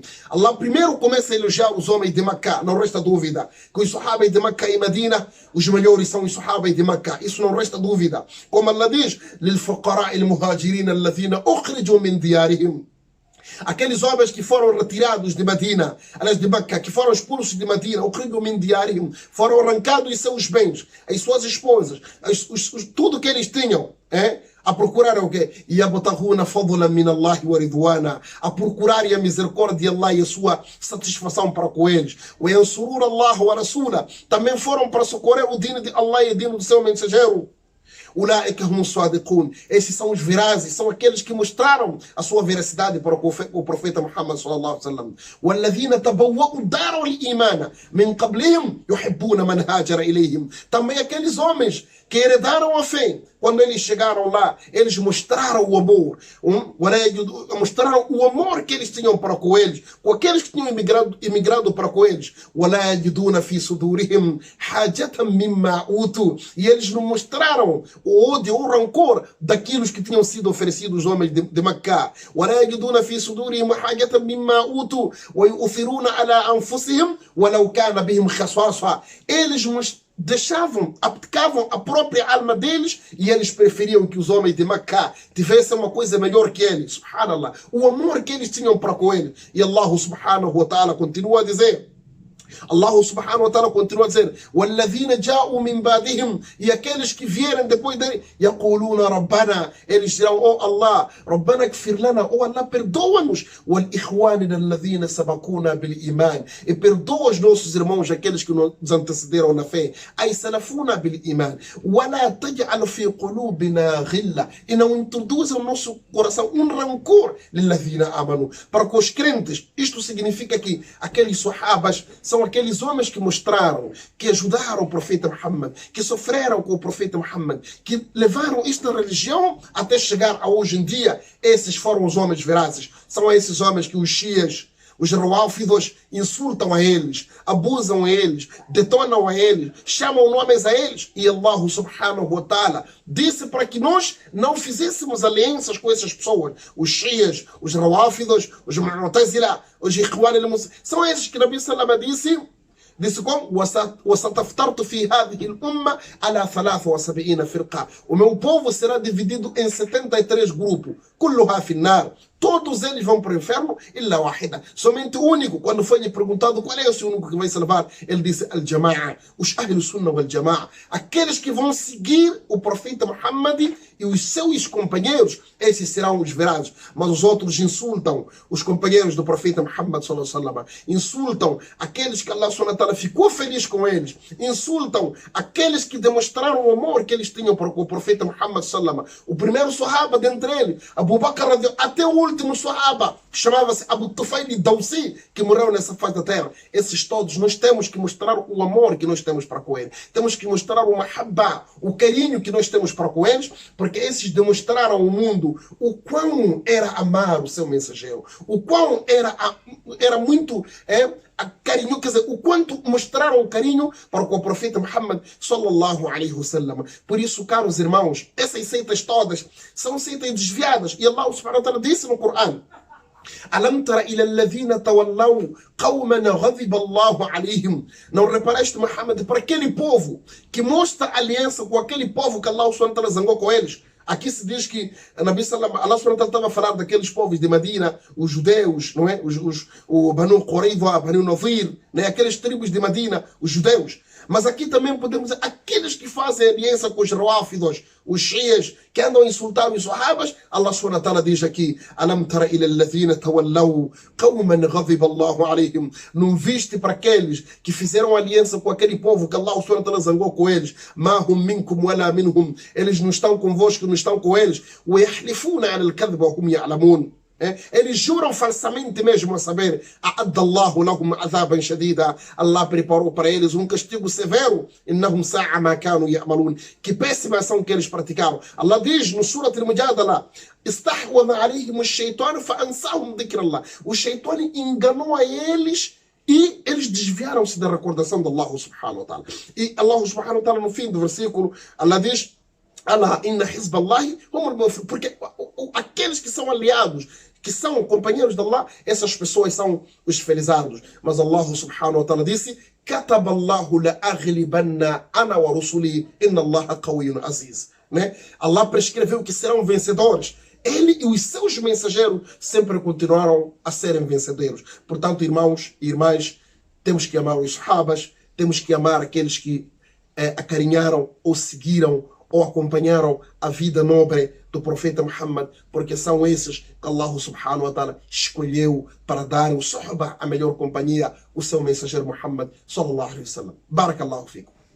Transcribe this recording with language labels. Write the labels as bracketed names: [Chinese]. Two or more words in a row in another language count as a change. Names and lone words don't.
[Portuguese] Allah primeiro começa a elogiar os homens de Meca, não resta dúvida que os sahabas de Meca e Medina, os melhores são os sahabas de Meca, isso não resta dúvida. Como Allah diz: [Arabic] للفقراء المهاجرين الذين أخرجوا من ديارهم. [Portuguese] Aqueles homens que foram retirados de Medina, aliás de Meca, que foram expulsos de Medina, foram arrancados de seus bens, as suas esposas, tudo que eles tinham, a procurar o quê? [Arabic] يَبْتَغُونَ فَضْلًا مِنَ اللَّهِ وَرِضْوَانًا, [Portuguese] a procurarem a misericórdia de Allah e a sua satisfação para com eles. [Arabic] وَيَنْصُرُونَ اللَّهَ وَرَسُولَهُ, [Portuguese] também foram para socorrer o dino de Allah e o dino do seu mensageiro. [Arabic] أولئك هم الصادقون, [Portuguese] esses são os verazes, são aqueles que mostraram a sua veracidade para o profeta Muhammad [Arabic] صلى الله عليه وسلم. والذين تبوأوا الدار والإيمان من قبلهم يحبون من هاجر إليهم, [Portuguese] também aqueles homens que heredaram a fé. Quando eles chegaram lá, eles mostraram o amor. Mostraram o amor que eles tinham para com eles, com aqueles que tinham imigrado para com eles. E eles não mostraram o ódio ou o rancor daqueles que tinham sido oferecidos os homens de Meca. Eles abdicavam a própria alma deles e eles preferiam que os homens de Meca tivessem uma coisa melhor que eles. Subhanallah. O amor que eles tinham para com eles. E [Arabic] الله سبحانه وتعالى [Portuguese] continua a dizer. [Arabic] الله سبحانه وتعالى [Portuguese] continua a dizer: [Arabic] وَالَّذِينَ جَاءُوا مِنْ بَعْدِهِمْ, [Portuguese] e aqueles que vierem depois dele, [Arabic] يَقُولُونَ رَبَّنَا, [Portuguese] eles dirão: [Arabic] oh Allah, رَبَّنَا اغْفِرْ لَنَا, oh Allah, [Portuguese] perdoa-nos, [Arabic] وَالْإِخْوَانِنَا الَّذِينَ سَبَقُونَا بِالْإِيمَانِ, [Portuguese] e perdoa os nossos irmãos, aqueles que nos antecederam na fé, [Arabic] أي سلفونا بالإيمان, ولا تجعل في قلوبنا غلة, [Portuguese] e não introduza no nosso coração rancor [Arabic] للذين آمنوا, [Portuguese] para os crentes. Isto significa que aqueles sahabas são aqueles homens que mostraram, que ajudaram o profeta Muhammad, que sofreram com o profeta Muhammad, que levaram esta religião até chegar a hoje em dia. Esses foram os homens verazes. São esses homens que os shias, os rawáfidos, insultam a eles, abusam a eles, detonam a eles, chamam nomes a eles. E [Arabic] الله سبحانه وتعالى [Portuguese] disse para que nós não fizéssemos alianças com essas pessoas. Os shias, os rawáfidos, os mu'tazila, os [Arabic] الإخوان المسلمين, [Portuguese] são esses que [Arabic] نبي صلى الله عليه وسلم [Portuguese] disse como: [Arabic] وَسَتَفْتَرْتُ فِي هَذِهِ الْأُمَّةِ عَلَى 73 فرقة. [Portuguese] O meu povo será dividido em 73 grupos. [Arabic] كلها في النار. [Portuguese] Todos eles vão para o inferno, [Arabic] إلا واحدة. [Portuguese] Somente o único. Quando foi lhe perguntado qual é esse único que vai salvar, ele disse: [Arabic] الجماعة, os أهل السنة والجماعة. [Portuguese] Aqueles que vão seguir o profeta Muhammad e os seus companheiros, esses serão os verazes. Mas os outros insultam os companheiros do profeta Muhammad [Arabic] صلى الله عليه وسلم. [Portuguese] Insultam aqueles que [Arabic] الله سبحانه وتعالى [Portuguese] ficou feliz com eles. Insultam aqueles que demonstraram o amor que eles tinham para o profeta Muhammad [Arabic] صلى الله عليه وسلم. [Portuguese] O primeiro sahaba dentre eles, Abu Bakr, até o último sahaba, que chamava-se Abu Tufail Dawsi, que morreu nessa face da terra. Esses todos, nós temos que mostrar o amor que nós temos para com eles. Temos que mostrar o mahabba, o carinho que nós temos para com eles, porque esses demonstraram ao mundo o quão era amar o seu mensageiro, o quão era muito carinho, quer dizer, o quanto mostraram o carinho para o profeta Muhammad [Arabic] صلى الله عليه وسلم. [Portuguese] Por isso, caros irmãos, essas seitas todas são seitas desviadas. E [Arabic] الله سبحانه وتعالى [Portuguese] disse no Corão: أَلَمْ تَرَ إِلَى الَّذِينَ تَوَلَّوْا قَوْمًا غَضِبَ اللَّهُ عَلَيْهِمْ. Não reparaste, Muhammad, para aquele povo que mostra aliança com aquele povo que [Arabic] الله سبحانه وتعالى [Portuguese] zangou com eles? Aqui se diz que Allah estava a falar daqueles povos de Medina, os judeus, não é? O Banu Qurayza, Banu Nadir, né? Aqueles tribos de Medina, os judeus. Mas aqui também podemos dizer aqueles que fazem aliança com os rawáfidos, os shias, que andam a insultar os sahabas. [Arabic] الله سبحانه وتعالى [Portuguese] diz aqui: [Arabic] ألم تر إلى الذين تولوا قوما غضب الله عليهم. [Portuguese] Não viste para aqueles que fizeram aliança com aquele povo que [Arabic] الله سبحانه وتعالى [Portuguese] zangou com eles? [Arabic] ما هم منكم ولا منهم. [Portuguese] Eles não estão convosco, não estão com eles. [Arabic] ويحلفون على الكذب وهم يعلمون. [Portuguese] Eles juram falsamente mesmo a saber. [Arabic] أعد الله لهم عذابا شديدا. [Portuguese] Allah preparou para eles um castigo severo. [Arabic] إنهم ساء ما كانوا يعملون. [Portuguese] Que péssima ação que eles praticaram. Allah diz no Surah Al-Mujadala: [Arabic] استحوذ عليهم الشيطان فأنساهم ذكر الله. [Portuguese] O shaitan enganou a eles e eles desviaram-se da recordação de [Arabic] الله سبحانه وتعالى. [Portuguese] E [Arabic] الله سبحانه وتعالى, [Portuguese] no fim do versículo, Allah diz: [Arabic] الله إن حزب الله هم المفلحون. [Portuguese] Porque aqueles que são aliados, que são companheiros de Allah, essas pessoas são os felizados. Mas [Arabic] الله سبحانه وتعالى [Portuguese] disse: [Arabic] كتب الله لأغلبن أنا ورسلي إن الله قوي عزيز. [Portuguese] Né? Allah prescreveu que serão vencedores. Ele e os seus mensageiros sempre continuaram a serem vencedores. Portanto, irmãos e irmãs, temos que amar os sahabas, temos que amar aqueles que acarinharam ou seguiram ou acompanharam a vida nobre do profeta Muhammad, porque são esses que [Arabic] الله سبحانه وتعالى [Portuguese] escolheu para dar o suhba, a melhor companhia, o seu mensageiro Muhammad [Arabic] صلى الله عليه وسلم. بارك الله فيكم.